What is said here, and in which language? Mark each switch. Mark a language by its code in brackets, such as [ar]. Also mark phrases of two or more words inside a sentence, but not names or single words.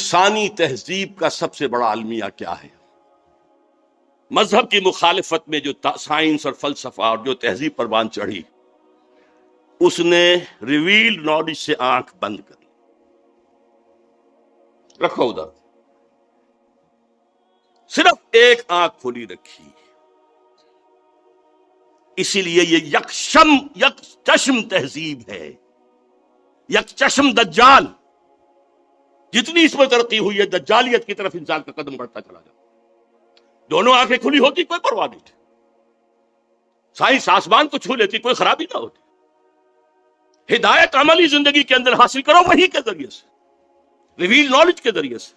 [ur] انسانی تہذیب کا سب سے بڑا المیہ کیا ہے؟ مذہب کی مخالفت میں جو سائنس اور فلسفہ اور جو تہذیب پر بان چڑھی، اس نے [en] revealed knowledge [ur] سے آنکھ بند کر لی۔ رکھو ادھر، صرف ایک آنکھ کھلی رکھی. اسی لیے یہ یک چشم تہذیب ہے، یک چشم دجال. جتنی اس میں ترقی ہوئی ہے دجالیت کی طرف انسان کا قدم بڑھتا چلا جاتا. دونوں آنکھیں کھلی ہوتی کوئی پرواہ نہیں تھی، سائنس آسمان کو چھو لیتی، کوئی خرابی نہ ہوتی. ہدایت عملی زندگی کے اندر حاصل کرو وحی کے ذریعے سے، [en] reveal knowledge [ur] کے ذریعے سے.